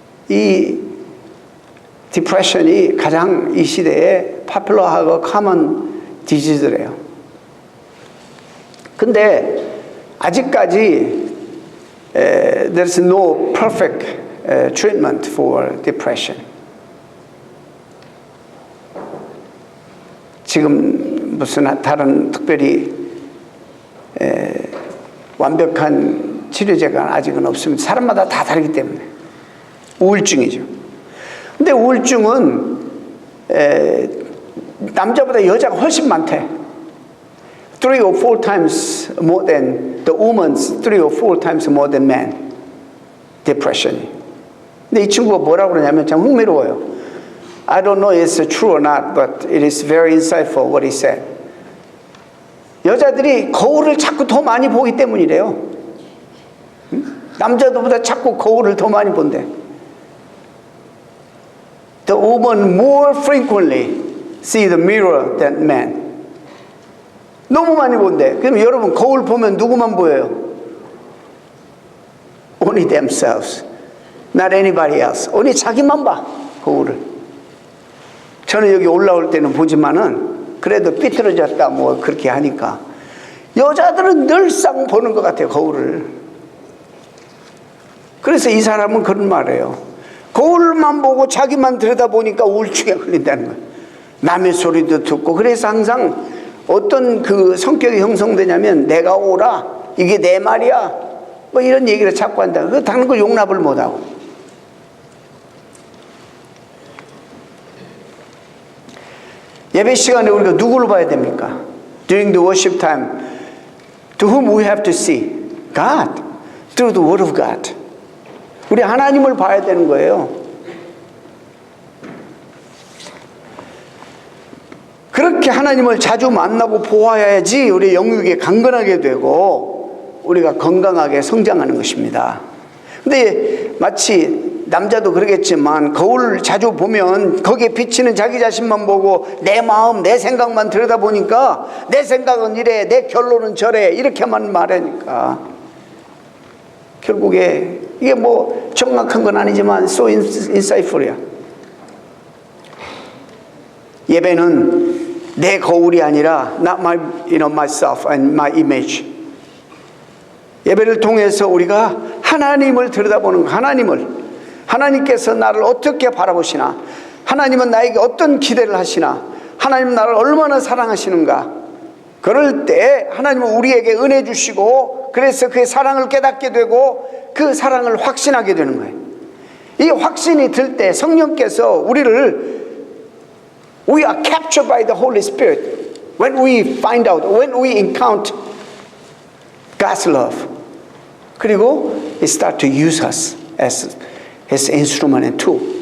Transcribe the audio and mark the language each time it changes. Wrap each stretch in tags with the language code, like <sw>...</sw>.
<ko>이 depression이 가장 이 시대에 popular하고 common disease래요. 근데 아직까지</ko> <en>there's no perfect treatment for depression.</en> <ko>지금 무슨 다른 특별히 완벽한 치료제가 아직은 없습니다. 사람마다 다 다르기 때문에. 우울증이죠. 근데 우울증은 남자보다 여자가 훨씬 많대.</ko> <en>3 or 4 times more than the woman's 3 or 4 times more than men. Depression.</en> <ko>근데 이 친구가 뭐라고 그러냐면 참 흥미로워요.</ko> <en>I don't know if it's true or not, but it is very insightful what he said.</en> <ko>여자들이 거울을 자꾸 더 많이 보기 때문이래요. 남자들보다 자꾸 거울을 더 많이 본대.</ko> <en>The woman more frequently see the mirror than men.</en> <ko>너무 많이 본대. 그럼 여러분 거울 보면 누구만 보여요?</ko> <en>Only themselves. Not anybody else. only</en> <ko>자기만 봐. 거울을. 저는 여기 올라올 때는 보지만은 그래도 삐뚤어졌다 뭐 그렇게 하니까 여자들은 늘상 보는 것 같아요. 거울을. 그래서 이 사람은 그런 말이에요. 거울만 보고 자기만 들여다보니까 우울증에 걸린다는 거예요. 남의 소리도 듣고. 그래서 항상 어떤 그 성격이 형성되냐면 내가 오라, 이게 내 말이야, 뭐 이런 얘기를 자꾸 한다. 그 다른 걸 용납을 못하고. 예배 시간에 우리가 누구를 봐야 됩니까?</ko> <en>During the worship time, to whom we have to see? God, through the Word of God.</en> <ko>우리 하나님을 봐야 되는 거예요. 그렇게 하나님을 자주 만나고 보아야지 우리 영육이 강건하게 되고 우리가 건강하게 성장하는 것입니다. 근데 마치 남자도 그러겠지만 거울을 자주 보면 거기에 비치는 자기 자신만 보고 내 마음, 내 생각만 들여다보니까 내 생각은 이래, 내 결론은 저래 이렇게만 말하니까 결국에 이게 뭐 정확한 건 아니지만</ko> <en>so insightful</en> <ko>이야. 예배는 내 거울이 아니라</ko> <en>not my, myself and my image.</en> <ko>예배를 통해서 우리가 하나님을 들여다보는 거, 하나님께서 나를 어떻게 바라보시나, 하나님은 나에게 어떤 기대를 하시나, 하나님은 나를 얼마나 사랑하시는가. 그럴 때 하나님은 우리에게 은혜 주시고 그래서 그의 사랑을 깨닫게 되고 그 사랑을 확신하게 되는 거예요. 이 확신이 들 때 성령께서 우리를</ko> <en>We are captured by the Holy Spirit when we find out, when we encounter God's love.</en> <ko>그리고</ko> <en>He start to use us as His instrument and tool.</en>